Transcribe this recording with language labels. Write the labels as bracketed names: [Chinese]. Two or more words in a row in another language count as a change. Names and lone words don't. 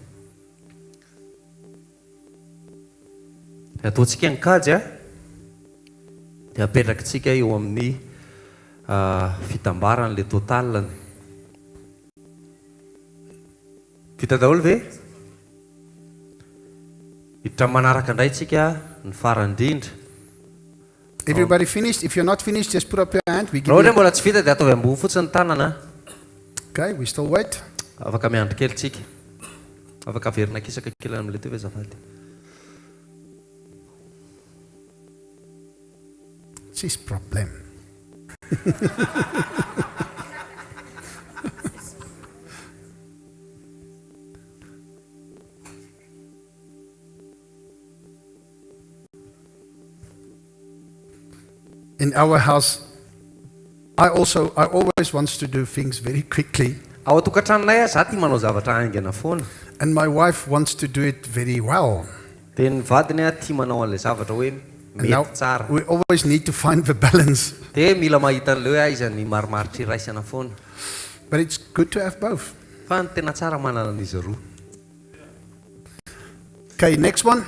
[Malagasy] Ataontsika ny kajy dia apetrakitsika eo amin'ny fitambaran'le totalany. Vita daholo ve? Hiditra manaraka indray tsika ny farandrindra. [English] Everybody finished? If you're not finished, just put up your hand. We give [Malagasy] Raha ohatra [English] you... [Malagasy] mbola tsy vita dia ataovy ambony fotsiny ny tanana. [English] Okay, we still wait. [Malagasy] Afaka miandry kely tsika. Afaka averina kisaka kely amin'ilay teo ve azafady. [English] It's problem. In our house, I always wants to do things very quickly, [Malagasy] Ao atokantranonay za tia manao zavatra aingana foana. [English] and my wife wants to do it very well. [Malagasy] Dia ny vadiny tia manao an'ilay zavatra hoe [English] And now [Malagasy] mety tsara. [English] we always need to find the balance. [Malagasy] Dia mila mahita an'ileo izany marimaritra iraisana foana. [English] But it's good to have both. [Malagasy] Fa ny tena tsara manana an'izy roa. [English] Okay, next one.